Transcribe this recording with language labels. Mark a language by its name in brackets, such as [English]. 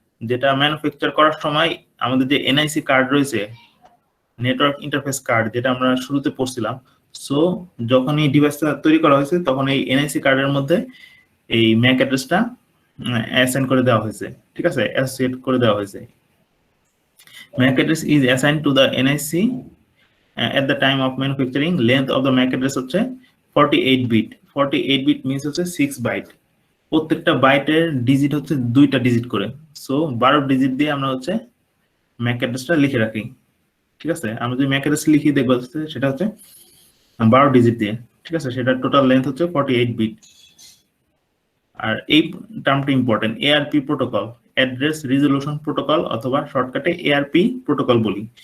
[Bangla] যেটা ম্যানুফ্যাকচার করার সময় আমাদের যে এনআইসি কার্ড রয়েছে, নেটওয়ার্ক ইন্টারফেস কার্ড, যেটা আমরা শুরুতে পড়ছিলাম। সো যখন এই ডিভাইসটা তৈরি করা হয়েছে তখন এই এনআইসি কার্ডের মধ্যে এই ম্যাক অ্যাড্রেসটা অ্যাসাইন করে দেওয়া হয়েছে, ঠিক আছে, অ্যাসোসিয়েট করে দেওয়া হয়েছে। [English] MAC address is assigned to the NIC at the time of manufacturing. Length of the MAC address হচ্ছে 48 bit. 48 bit means [Bangla] হচ্ছে 6 বাইট। প্রত্যেকটা বাইটের ডিজিট হচ্ছে 2টা ডিজিট করে। সো 12 ডিজিট দিয়ে আমরা হচ্ছে MAC অ্যাড্রেসটা লিখে রাখি, ঠিক আছে। আমরা যদি MAC অ্যাড্রেস লিখি দেখবো সেটা হচ্ছে 12 ডিজিট দিয়ে, ঠিক আছে। সেটার টোটাল লেন্থ হচ্ছে 48 বিট। আর এই টার্মটা important, ARP protocol, address resolution protocol, অথবা শর্টকাটে এআরপি প্রোটোকল বলি।